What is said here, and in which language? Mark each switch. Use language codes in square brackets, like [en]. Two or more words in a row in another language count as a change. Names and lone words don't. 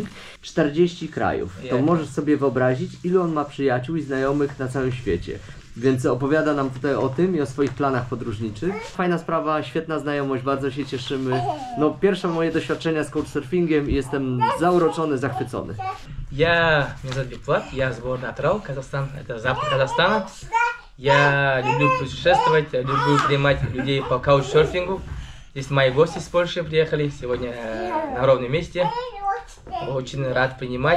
[pl] 40 krajów. To możesz sobie wyobrazić, ilu on ma przyjaciół i znajomych na całym świecie. Więc opowiada nam tutaj o tym i o swoich planach podróżniczych. Fajna sprawa, świetna znajomość, bardzo się cieszymy. No, pierwsze moje doświadczenia z couchsurfingiem i jestem zauroczony, zachwycony. [ru] Меня зовут Бекболат, я с города Атырау, Казахстан, это запад Казахстана. Я люблю путешествовать, люблю принимать людей по каучсерфингу. Здесь мои гости с Польши приехали сегодня на ровном месте. Очень рад принимать.